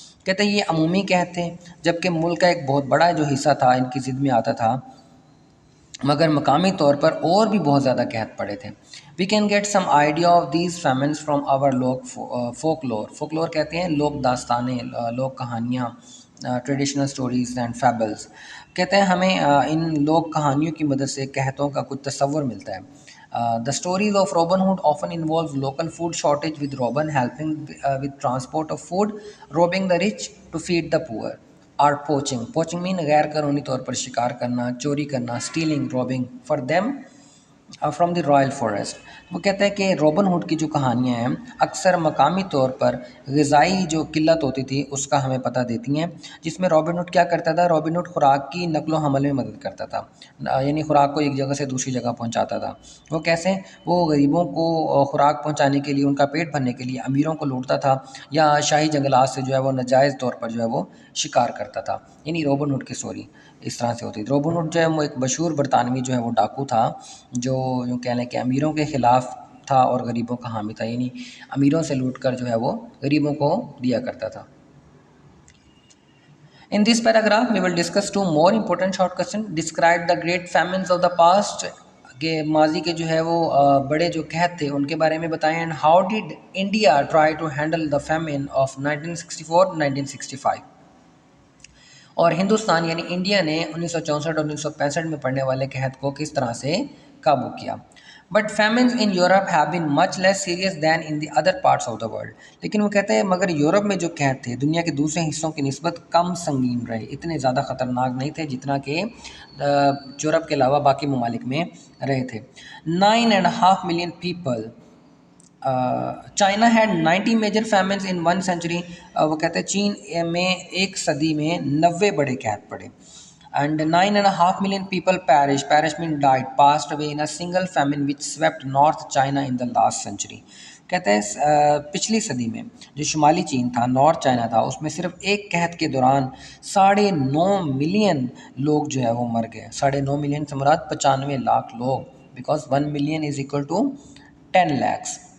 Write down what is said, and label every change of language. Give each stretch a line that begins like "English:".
Urdu: کہتے ہیں یہ عمومی قحط تھے جبکہ ملک کا ایک بہت بڑا جو حصہ تھا ان کی ضد میں آتا تھا، مگر مقامی طور پر اور بھی بہت زیادہ قحط پڑے تھے.
English: We can get some idea of these famines from our folklore.
Urdu: folklore کہتے ہیں لوک داستانیں، لوک کہانیاں،
English: Traditional stories and fables.
Urdu: کہتے ہیں ہمیں ان لوک کہانیوں کی مدد سے قحطوں کا کچھ تصور ملتا ہے.
English: The stories of Robin Hood often involve local food shortage, with Robin helping with transport of food, robbing the rich to feed the poor. Or poaching mean
Urdu: غیر قانونی طور پر شکار کرنا، چوری کرنا.
English: Stealing, robbing. For them from the royal forest.
Urdu: وہ کہتا ہے کہ رابن ہوڈ کی جو کہانیاں ہیں اکثر مقامی طور پر غذائی جو قلت ہوتی تھی اس کا ہمیں پتہ دیتی ہیں، جس میں رابن ہوڈ کیا کرتا تھا، رابن ہوڈ خوراک کی نقل و حمل میں مدد کرتا تھا، یعنی خوراک کو ایک جگہ سے دوسری جگہ پہنچاتا تھا. وہ کیسے؟ وہ غریبوں کو خوراک پہنچانے کے لیے، ان کا پیٹ بھرنے کے لیے امیروں کو لوٹتا تھا یا شاہی جنگلات سے جو ہے وہ ناجائز طور پر جو ہے وہ شکار کرتا تھا. یعنی رابن ہوڈ کی سٹوری اس طرح سے ہوتی تھی. رابن ہوڈ جو ہے وہ ایک مشہور برطانوی جو ہے وہ ڈاکو تھا، جو یوں کہہ لیں کہ امیروں کے خلاف تھا اور غریبوں کا حامی تھا، یعنی امیروں سے لوٹ کر جو ہے وہ غریبوں کو دیا کرتا تھا.
English: In this paragraph, we will discuss two more important short questions. Describe the great famines of the past.
Urdu: کہ ماضی کے جو ہے وہ بڑے جو قحط تھے ان کے بارے میں بتائیں.
English: And how did India try to handle the famine of 1964-1965.
Urdu: اور ہندوستان یعنی انڈیا نے 1964 اور 1965 میں پڑنے والے قحط کو کس طرح سے قابو کیا.
English: But famines in Europe have been much less serious than in the other parts of the world.
Urdu: لیکن وہ کہتے ہیں مگر یورپ میں جو قحط تھے دنیا کے دوسرے حصوں کی نسبت کم سنگین رہے، اتنے زیادہ خطرناک نہیں تھے جتنا کہ یورپ کے علاوہ باقی ممالک میں رہے تھے.
English: 9.5 million people. China had 90 major famines in 1 century.
Urdu: وہ کہتے ہیں چین میں ایک صدی میں 90 بڑے قحط پڑے.
English: And 9.5 million people perish mean died, passed away in a single famine which swept North China in the last century.
Urdu: کہتے ہیں پچھلی صدی میں جو شمالی چین تھا، نارتھ چائنا تھا، اس میں صرف ایک قحط کے دوران 9.5 ملین لوگ جو ہے وہ مر گئے. 9.5 ملین سے مراد 95 لاکھ لوگ،
English: Because 1 million is equal to 10 lakhs.